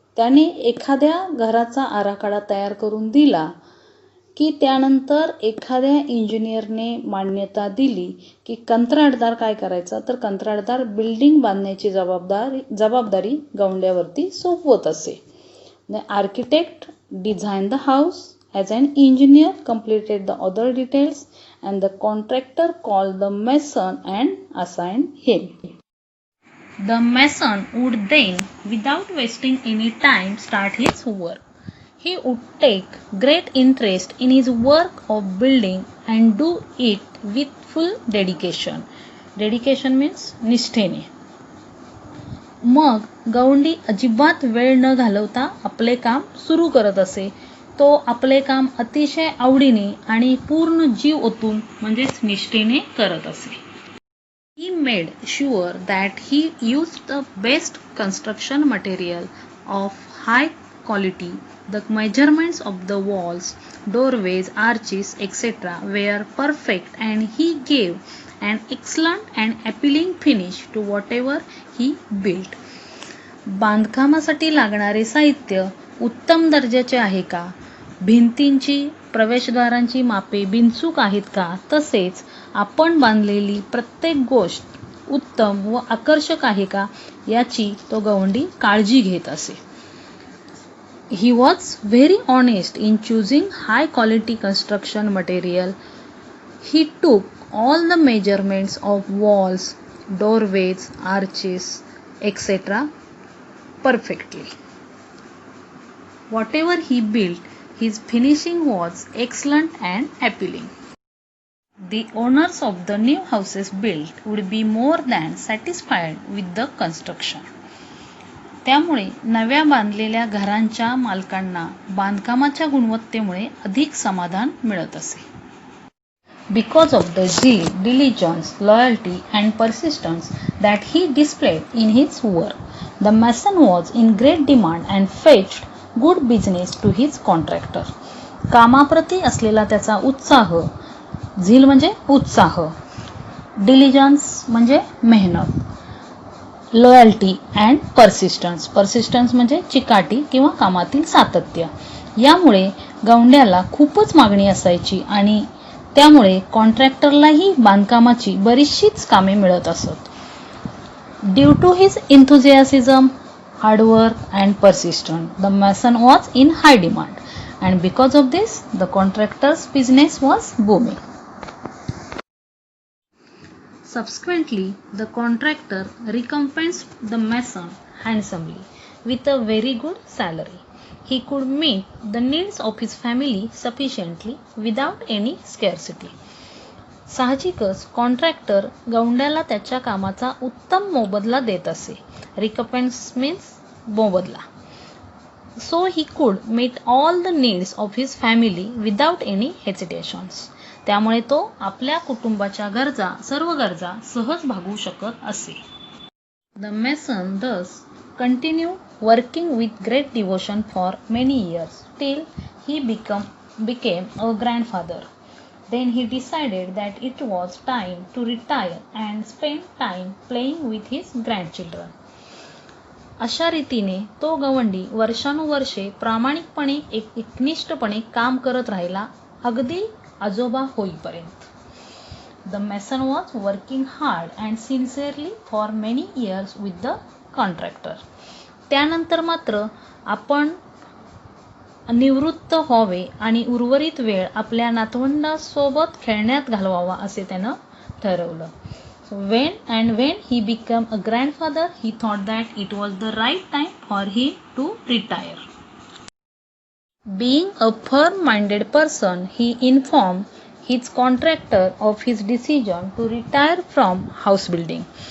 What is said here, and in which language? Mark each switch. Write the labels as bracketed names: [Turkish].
[Marathi] त्याने एखाद्या घराचा आराखडा तयार करून दिला की त्यानंतर एखाद्या इंजिनियरने मान्यता दिली की कंत्राटदार काय करायचा, तर कंत्राटदार बिल्डिंग बांधण्याची जबाबदारी गवंड्यावरती सोपवत असे. [English] The architect designed the house as an engineer completed the other details and the contractor called the mason and assigned him. The mason would then, without wasting any time, start his work. He would take great interest in his work of building and do it with full dedication. Dedication means निष्ठेने. [Marathi] मग गवंडी अजिबात वेळ न घालवता आपले काम सुरू करत असे. तो आपले काम अतिशय आवडीने आणि पूर्ण जीव ओतून म्हणजेच निष्ठेने करत असे. [English] He made sure that he used the best construction material of high quality. The measurements of the walls, doorways, arches, etc. were perfect and he gave an excellent and appealing finish to whatever he built. [Marathi] बांधकामासाठी लागणारे साहित्य उत्तम दर्जाचे आहे का? भिंतींची, प्रवेशद्वारांची मापे बिनचूक आहेत का? तसेच आपण बांधलेली प्रत्येक गोष्ट उत्तम व आकर्षक आहे का याची तो गवंडी काळजी घेत असे. [English] He was very honest in choosing high quality construction material. He took all the measurements of walls, doorways, arches, etc. perfectly. Whatever he built, his finishing was excellent and appealing. The owners of the new houses built would be more than satisfied with the construction. [Marathi] त्यामुळे नव्या बांधलेल्या घरांच्या मालकांना बांधकामाच्या गुणवत्तेमुळे अधिक समाधान मिळत असे. [English] Because of the zeal, diligence, loyalty and persistence that he displayed in his work, the mason was in great demand and fetched good business to his contractor. [Marathi] कामाप्रती असलेला त्याचा उत्साह, झील म्हणजे उत्साह, डिलिजन्स म्हणजे मेहनत, [English] loyalty and persistence [Marathi] म्हणजे चिकाटी किंवा कामातील सातत्य, यामुळे गवंड्याला खूपच मागणी असायची आणि त्यामुळे कॉन्ट्रॅक्टरलाही बांधकामाची बरीचशीच कामे मिळत असत. [English] Due to his enthusiasm, hard work and persistence, the mason was in high demand and because of this the contractor's business was booming. Subsequently, the contractor recompensed the mason handsomely with a very good salary. He could meet the needs of his family sufficiently without any scarcity. [Marathi] साहजिकच contractor गौंड्याला त्याच्या कामाचा उत्तम मोबदला देत असे. [English] Recompense means मोबदला. So he could meet all the needs of his family without any hesitations. [Marathi] त्यामुळे तो आपल्या कुटुंबाच्या गरजा, सर्व गरजा सहज भागवू शकत असे. [English] The mason thus continued working with great devotion for many years till he became a grandfather. Then he decided that it was time to retire and spend time playing with his grandchildren. [Marathi] अशा रीतीने तो गवंडी वर्षानुवर्षे प्रामाणिकपणे एकनिष्ठपणे काम करत राहिला, अगदी आजोबा होईपर्यंत. [English] The mason was working hard and sincerely for many years with the contractor. [Marathi] त्यानंतर मात्र आपण निवृत्त व्हावे आणि उर्वरित वेळ आपल्या नातवंडासोबत खेळण्यात घालवावा असे त्यानं ठरवलं. [English] So when he became a grandfather, he thought that it was the right time for him to retire. Being a firm-minded person, he informed his contractor of his decision to retire from house building.